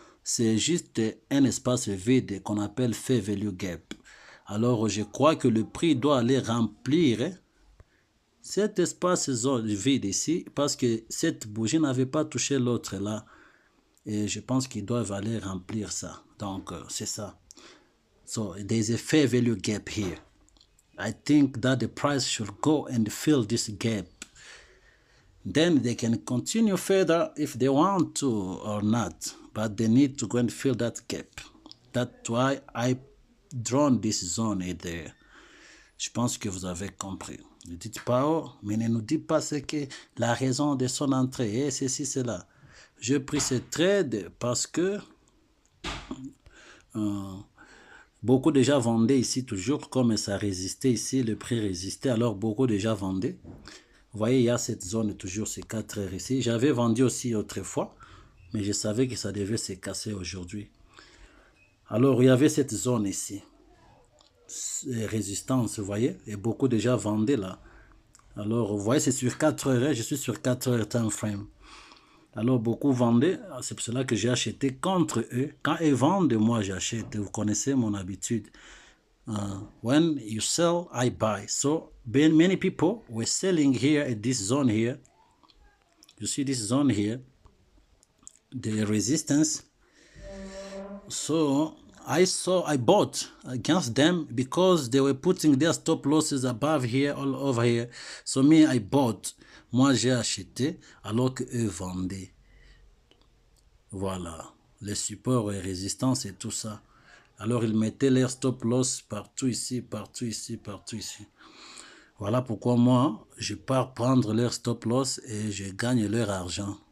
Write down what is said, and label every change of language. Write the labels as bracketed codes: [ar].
[fr] C'est juste un espace vide qu'on appelle Fair Value Gap. Alors, je crois que le prix doit aller remplir cet espace zone vide ici parce que cette bougie n'avait pas touché l'autre là. Et je pense qu'ils doivent aller remplir ça. Donc, c'est ça. [en] So, there's a fair value gap here. I think that the price should go and fill this gap. Then they can continue further if they want to or not. But they need to go and fill that gap. That's why I drawn this zone there. [fr] Je pense que vous avez compris. Ne dites pas, oh, mais ne nous dites pas ce que la raison de son entrée est ceci, cela. J'ai pris ce trade parce que beaucoup déjà vendaient ici toujours, comme ça résistait ici, le prix résistait, alors beaucoup déjà vendaient. Vous voyez, il y a cette zone toujours, ces 4 heures ici. J'avais vendu aussi autrefois, mais je savais que ça devait se casser aujourd'hui. Alors, il y avait cette zone ici, résistance, vous voyez, et beaucoup déjà vendaient là. Alors, vous voyez, c'est sur 4 heures, je suis sur 4 heures time frame. Alors, beaucoup vendaient, c'est pour cela que j'ai acheté contre eux. Quand ils vendent, moi j'achète, vous connaissez mon habitude. [en] When you sell, I buy. So, many people were selling here at this zone here. You see this zone here, the resistance. So, I bought against them because they were putting their stop losses above here, all over here. So, me, I bought. [fr] Moi, j'ai acheté alors qu'eux vendaient. Voilà, les supports et résistances et tout ça. Alors, ils mettaient leur stop loss partout ici, partout ici, partout ici. Voilà pourquoi moi, je pars prendre leur stop loss et je gagne leur argent.